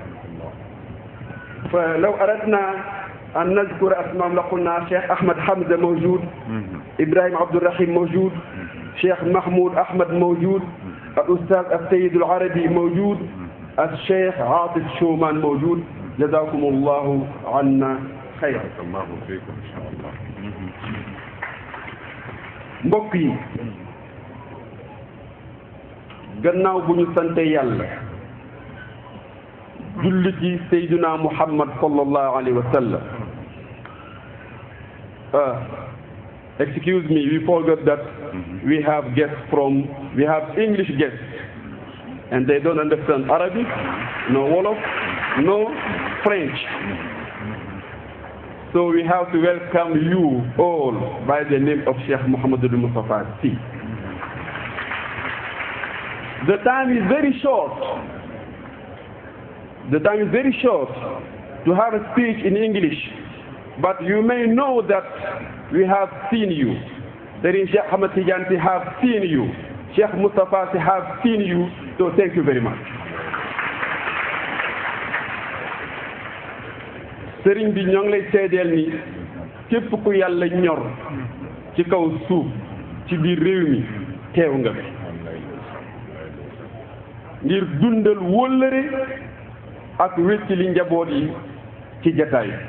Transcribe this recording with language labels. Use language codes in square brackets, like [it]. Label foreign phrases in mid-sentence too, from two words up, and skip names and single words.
[ar] فلو أردنا أن نذكر أسماء لقلنا شيخ أحمد حمزة موجود، إبراهيم عبد الرحيم موجود، شيخ محمود أحمد موجود، الأستاذ السيد العربي موجود، الشيخ عاطف شومان موجود. جزاكم الله عنا خيرا. الله فيكم إن شاء الله. [wo] mbokk yi gannaaw bu ñu sante yàlla julli ci Seydina Muhammad [ar] صلى الله عليه وسلم. [en] Excuse me, we forgot that we have English guests and they don't understand Arabic, no Wolof, no French. So we have to welcome you all by the name of Sheikh Muhammad al-Mustafa Sy. The time is very short. The time is very short to have a speech in English, but you may know that we have seen you. That is, Sheikh Ahmad Tidiane have seen you. Sheikh Mustafa have seen you. So thank you very much. [wo] Sëriñ bi ñoo ngi lay seedeel ni képp ku yàlla ñor ci kaw suuf ci biir réew mi teew nga fi ngir dundal wóllëre ak wecci li njaboot yi ci jataay.